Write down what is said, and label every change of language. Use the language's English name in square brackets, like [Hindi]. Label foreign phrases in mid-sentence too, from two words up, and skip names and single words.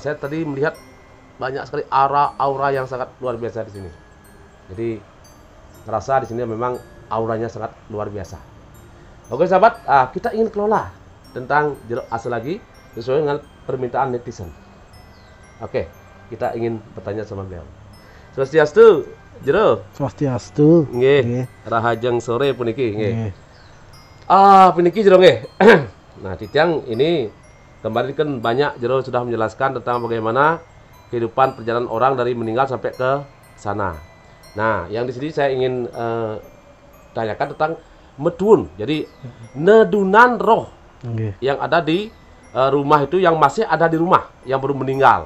[Indonesian] Saya tadi melihat banyak sekali aura yang sangat luar biasa di sini. Jadi ngerasa di sini memang auranya sangat luar biasa. Oke, sahabat, kita ingin kelola tentang Jero Ase lagi sesuai dengan permintaan netizen. Oke, kita ingin bertanya sama beliau. Swastiastu. Jero. Swastiastu. Nggih. [Balinese] Rahajeng sore puniki nggih. Puniki Jero nggih. [Indonesian] Nah, Cicang ini kemarin kan banyak Jero sudah menjelaskan tentang bagaimana kehidupan perjalanan orang dari meninggal sampai ke sana. Nah, yang di sini saya ingin tanyakan tentang medun. Jadi nedunan roh yang ada di rumah itu, yang masih ada di rumah, yang belum meninggal.